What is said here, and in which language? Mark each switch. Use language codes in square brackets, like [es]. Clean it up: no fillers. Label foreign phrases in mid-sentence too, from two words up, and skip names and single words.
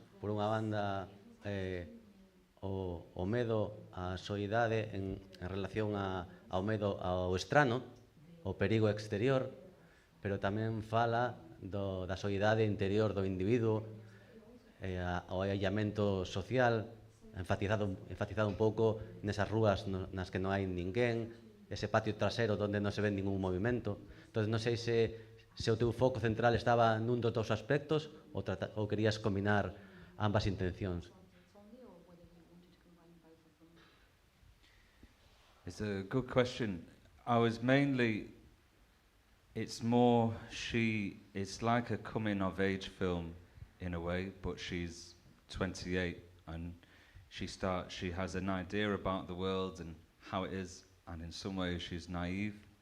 [gl] Por unha banda o medo á soidade en relación ao medo ao estrano, o perigo exterior, pero tamén fala da soidade interior do individuo, ao aillamento social, enfatizado un pouco nesas rúas nas que non hai ninguén, ese patio trasero onde non se ve ningún movimento. Entón, non sei se o teu foco central estaba nun dos dous aspectos ou querías combinar ambas intencións. [en] It's a good question. It's like a coming of age film in a way, but she's 28 and she has an idea about the world and how it is, and in some ways she's naive,